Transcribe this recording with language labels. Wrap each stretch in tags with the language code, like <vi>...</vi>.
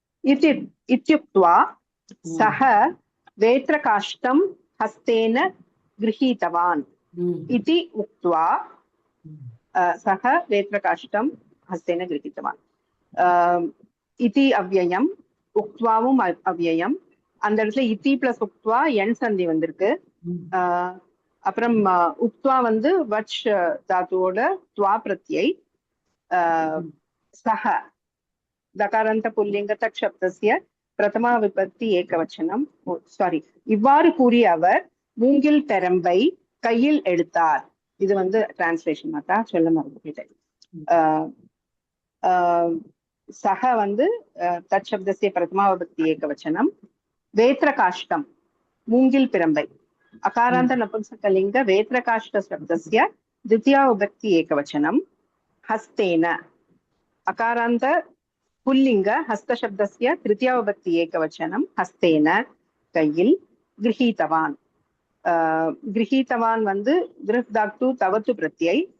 <sa>इत्युक्त्वा सः वेत्रकाष्ठं हस्तेन गृहीतवान्. इति उक्त्वा सः वेत्रकाष्ठं हस्तेन गृहीतवान्. इति अव्ययम्</sa> <ta>உக்த்வாவும் அவ்யயம். அந்த இடத்துல இத்தி பிளஸ் உக்த்வா என் சந்தி வந்திருக்கு. அப்புறம் உக்த்வா வந்து வச் தாத்துவோட துவா பிரத்யை.</ta> <sa>சஹ தகாரந்த புல்லிங்க தக் சப்தஸ்ய பிரதமா விபக்தி ஏகவச்சனம்.</sa> <ta>சாரி, இவ்வாறு கூறிய அவர் மூங்கில் பெரம்பை கையில் எடுத்தார். இது வந்து டிரான்ஸ்லேஷன் மாத்தா சொல்ல மறந்துட்டேன்.</ta> <sa>சஹ வந்து தத் சப்தஸ்ய பிரதமா விபக்தி ஏகவச்சனம்.</sa> <ta>வேத்ர காஷ்டம் மூங்கில் பிரம்பை.</ta> <sa>அகாராந்த நபும்சகலிங்க வேத்ர காஷ்ட சப்தஸ்ய द्वितीया विभक्ति एकवचनम. हस्तेन अकारांत पुल्लिंग हस्त शब्दस्य तृतीया विभक्ति एकवचनम.</sa> <ta>हस्तेन கையில்.</ta> <sa>गृहीतवान गृहीतवान வந்து கிருஹ் தாத்து தவத்து பிரத்யை.</sa>